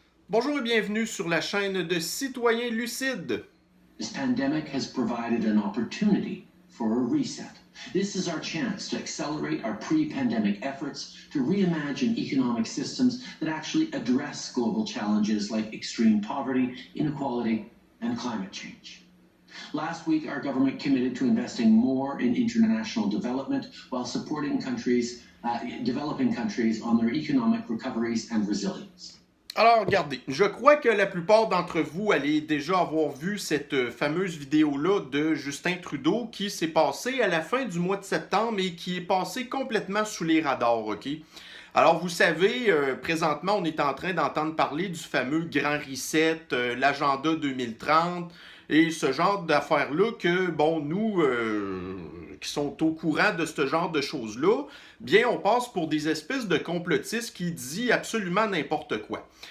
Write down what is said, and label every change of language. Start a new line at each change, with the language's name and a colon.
French: Bonjour et bienvenue sur la chaîne de Citoyens Lucides.
English: This pandemic has provided an opportunity for a reset. This is our chance to accelerate our pre-pandemic efforts to reimagine economic systems that actually address global challenges like extreme poverty, inequality, and climate change. Last week, our government committed to investing more in international development while supporting developing countries on their economic recoveries and resilience.
French: Alors, regardez, je crois que la plupart d'entre vous allez déjà avoir vu cette fameuse vidéo-là de Justin Trudeau qui s'est passée à la fin du mois de septembre et qui est passée complètement sous les radars, OK? Alors, vous savez, présentement, on est en train d'entendre parler du fameux Grand Reset, l'agenda 2030 et ce genre d'affaires-là que, bon, nous, qui sont au courant de ce genre de choses-là, bien, on passe pour des espèces de complotistes qui disent absolument n'importe quoi.